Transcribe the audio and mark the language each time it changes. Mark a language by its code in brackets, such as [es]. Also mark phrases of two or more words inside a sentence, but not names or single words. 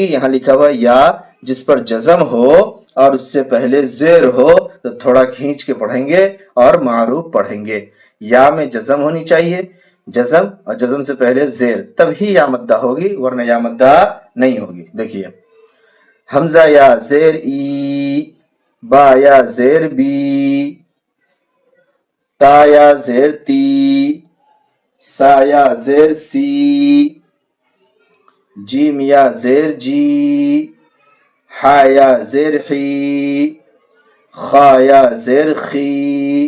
[ur] یہاں لکھا ہوا یا جس پر جزم ہو اور اس سے پہلے زیر ہو تو تھوڑا کھینچ کے پڑھیں گے اور معروف پڑھیں گے. یا میں جزم ہونی چاہیے. جزم اور جزم سے پہلے زیر تب ہی یا مدہ ہوگی ورنہ یا مدہ نہیں ہوگی. دیکھیے حمزہ یا زیر ای. با یا زیر بی. تا یا زیر تی. سا یا زیر سی. جیم یا زیر جی. حا یا زیر حی. خا یا زیر خی.